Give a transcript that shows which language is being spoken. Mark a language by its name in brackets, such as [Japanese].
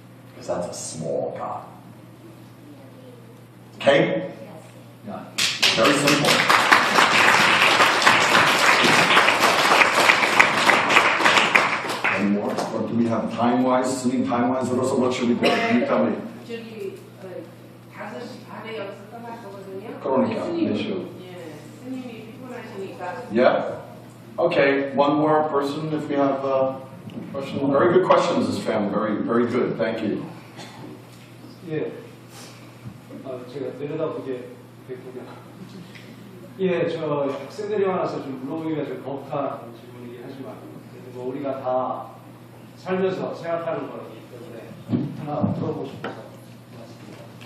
[English] Because that's a small God. Okay? Yeah. Very simple. Any more? What do we have time-wise? Sunim time-wise? What should we do? You tell me. [Korean] 저기 5시 반에 여기서 떠날 거거든요. 그러니까, 스님이, 네 시. 예, 스님이 피곤하시니까. [English] Yeah? Okay, one more person if we have a question. Very good questions, this family. Very, very good. Thank you. [Korean] 예, 제가 내려다보게 됐군요. 예, 저 학생들이 많아서 좀 물어보기가 좀 벅한 질문이긴 하지만 그래도 뭐 우리가 다 살면서 생각하는 거기 때문에 하나 물어보고 싶어서 고맙습니다.